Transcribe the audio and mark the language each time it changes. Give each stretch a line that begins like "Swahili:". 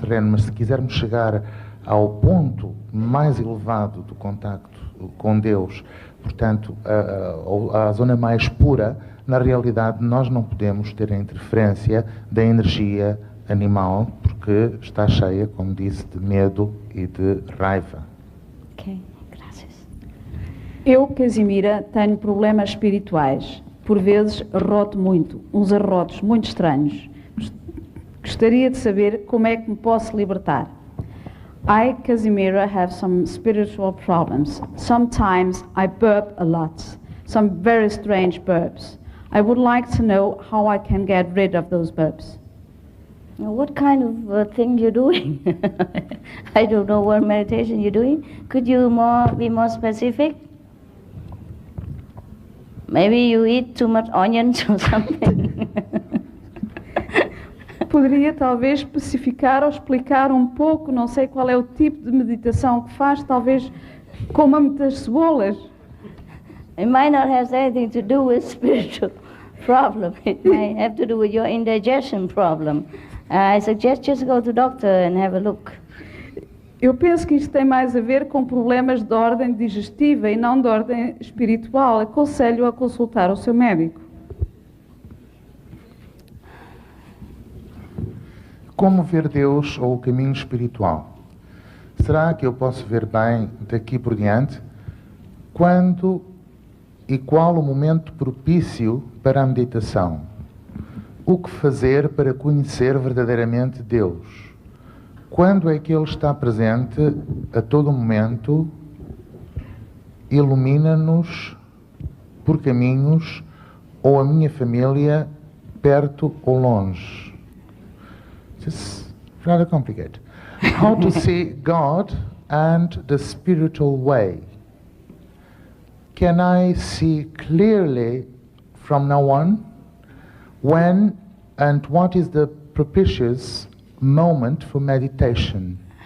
Portuguese: Mas se quisermos chegar ao ponto mais elevado do contacto com Deus, portanto, à zona mais pura, na realidade nós não podemos ter a interferência da energia animal, porque está cheia, como disse, de medo e de raiva. Ok, graças. Eu, Casimira, tenho problemas espirituais. Por vezes roto muito, uns arrotos muito estranhos. Gostaria de saber como é que me posso libertar.
English: I, Casimira, have some spiritual problems. Sometimes I burp a lot, some very strange burps. I would like to know how I can get rid of those burps. Now, what kind of thing you're doing? I don't know what meditation you're doing. Could you be more specific? Maybe you eat too much onions or something.
Portuguese: Poderia talvez especificar ou explicar um pouco, não sei qual é o tipo de meditação que faz, talvez coma muitas cebolas.
English: It might not have anything to do with spiritual problem. It might have to do with your indigestion problem. I suggest just go to doctor and have a look.
Portuguese: Eu penso que isto tem mais a ver com problemas de ordem digestiva e não de ordem espiritual. Aconselho a consultar o seu médico. Como ver Deus ou o caminho espiritual? Será que eu posso ver bem daqui por diante? Quando e qual o momento propício para a meditação? O que fazer para conhecer verdadeiramente Deus? Quando é que Ele está presente a todo momento? Ilumina-nos por caminhos ou a minha família perto ou longe?
English: It's rather complicated. How to see God and the spiritual way? Can I see clearly from now on? When and what is the propitious moment for meditation?